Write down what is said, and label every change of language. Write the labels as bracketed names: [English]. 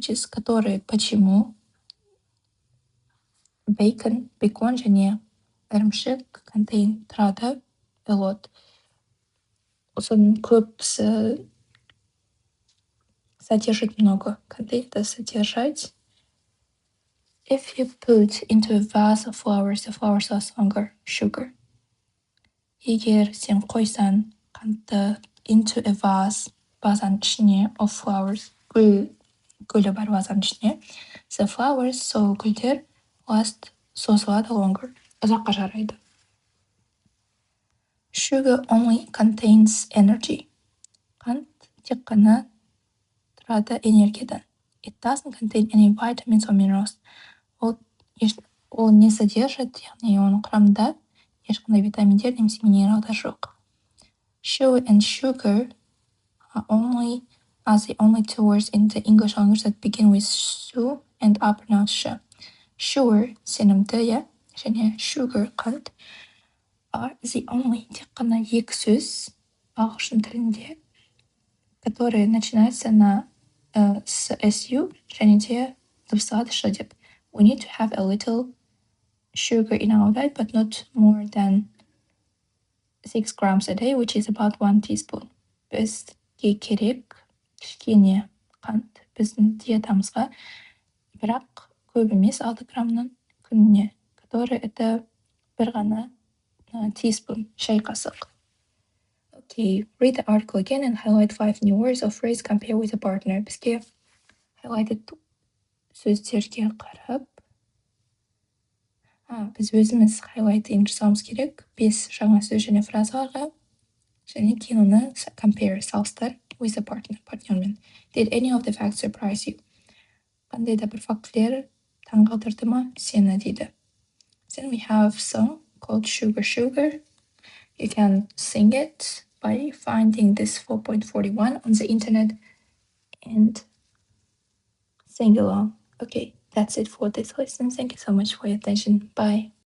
[Russian] Который, почему [Kazakh] бекон және ірімшік contain тұрады [English] a lot. [Kazakh] Соның көбісі [Russian] содержит много. Contain это содержать. [English] If you put into a vase of flowers, the flowers last longer. Sugar. [Kazakh] Егер сен қойсан қантты [English] into a vase, [Kazakh] базаның ішіне [English] of flowers, [Kazakh] гүл гүлі бар вазаның ішіне. [English] The flowers, [Kazakh] сол гүлдер, [English] last, [Kazakh] созылады, [English] longer, [Kazakh] ұзаққа жарайды. [English] Sugar only contains energy. [Kazakh] Қант тек қана тұрады энергиядан. [English] It doesn't contain any vitamins or minerals. [Kazakh] Ол [Russian] не содержит, [Kazakh] яғни оның құрамында ешқандай витаминдер немесе минералдар жоқ. [English] Sugar and sugar are the only two words in the English language that begin with su and are pronounced sh. [Kazakh] Sugar сенімді, иә, және sugar қант [English] are the only [Kazakh] тек қана екі сөз ағылшын тілінде, [Russian] которые начинаются на [Kazakh] su және де дыбысталады ш деп. [English] We need to have a little sugar in our diet, but not more than 6 grams a day, which is about 1 teaspoon. [Kazakh] Бізге керек кішкене қант біздің диетамызға, бірақ көп емес, 6 граммнан күніне, [Russian] который это [Kazakh] бір ғана teaspoon, шай қасық. [English] Okay, read the article again and highlight 5 new words or phrase, compare with a partner. [Kazakh] Бізге highlighted сөздерге қарап, біз өзіміз highlighting жасауымыз керек 5 жаңа сөз және фразаларға, және кейін оны compare, салыстыр [English] with a partner, [Kazakh] партнермен. [English] Did any of the facts surprise you? [Kazakh] Қандай да бір фактілер таңғалдырды ма сені, дейді. [English] Then we have song called Sugar Sugar. You can sing it by finding this 4.41 on the internet and sing along. Okay, that's it for this lesson. Thank you so much for your attention. Bye.